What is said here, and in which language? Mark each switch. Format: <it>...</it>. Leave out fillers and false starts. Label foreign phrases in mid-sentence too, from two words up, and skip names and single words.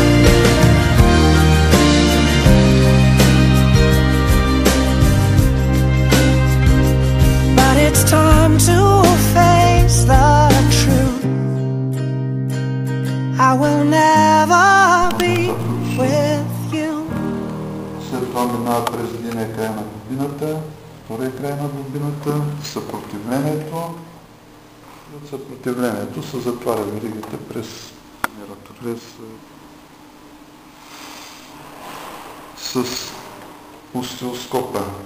<en>But it's time to face the truth. I will never be with you.</en> <bg>След това минава през единия край на бобината, втория край на бобината, съпротивлението. И от съпротивлението се затваря веригата през с остеоскопа.</bg>